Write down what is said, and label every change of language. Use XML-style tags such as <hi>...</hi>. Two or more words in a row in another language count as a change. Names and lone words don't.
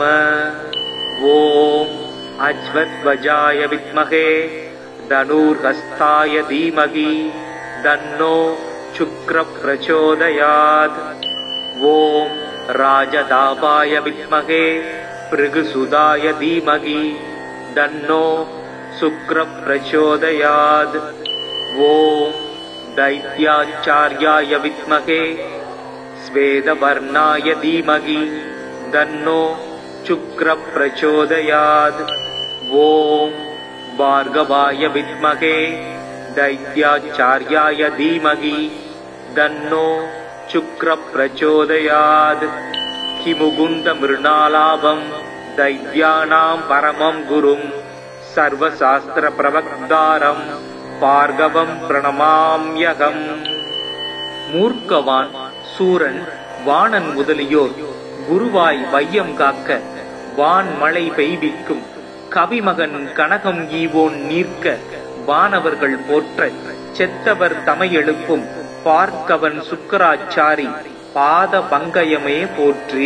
<sa>ॐ अश्वध्वजाय विद्महे धनुर्हस्ताय धीमहि तन्नो शुक्रः प्रचोदयात्. ॐ राजदाभाय विद्महे भृगुसुताय धीमहि तन्नो शुक्रः प्रचोदयात्. ஓம் दैत्याचार्याय विद्महे स्वेदवर्णाय धीमहि तन्नो शुक्रः प्रचोदयात्. ओम भार्गवाय विद्महे दैत्याचार्याय धीमहि तन्नो शुक्रः प्रचोदयात्. किमुकुन्दमृणालाभं दैत्यानां परमं गुरुं सर्वशास्त्रप्रवक्तारं भार्गवं प्रणमाम्यहम्.</sa> <ta>மூர்க்கவான், சூரன், வாணன் முதலியோர் குருவாய் வையம் காக்க வான் மழை பெய்விக்கும் கவிமகன் கனகம் ஈவோன் நீர்க்க வானவர்கள் போற்ற செத்தவர் தமையெழுப்பும் பார்க்கவன் சுக்கராச்சாரி பாத பங்கயமே போற்றி.</ta>